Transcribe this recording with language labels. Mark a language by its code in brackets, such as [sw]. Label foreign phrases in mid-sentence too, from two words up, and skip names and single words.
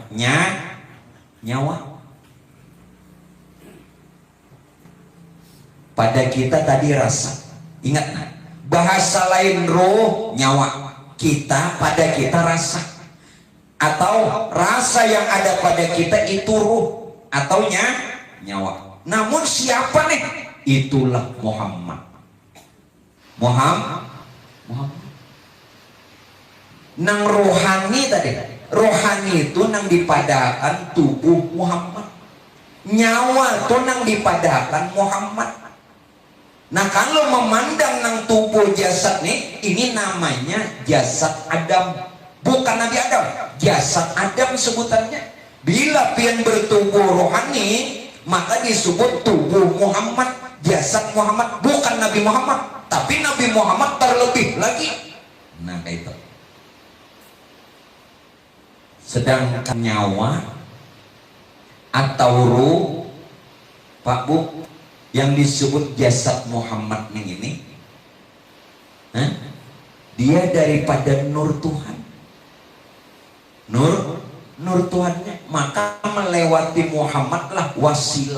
[id] Nyawa. Pada kita tadi rasa. Ingat, bahasa lain roh, nyawa. Pada kita rasa. Atau rasa yang ada pada kita itu roh atau nyawa. Namun siapa nih? Itulah Muhammad. [bjn] Nang rohani tadi, rohani itu nang dipadahkan tubuh Muhammad, nyawa itu nang dipadahkan Muhammad. Nah kalau memandang nang tubuh jasad nih, ini namanya jasad Adam, [id] bukan Nabi Adam, jasad Adam sebutannya. [bjn] Bila pian bertubuh rohani, maka disebut tubuh Muhammad, jasad Muhammad, bukan Nabi Muhammad, tapi Nabi Muhammad terlebih lagi. [id] Nah kayak itu. Sedangkan nyawa atau ruh Pak Bu yang disebut jasad Muhammad ini, dia daripada nur Tuhan, nur Tuhannya, maka melewati Muhammad lah wasilah.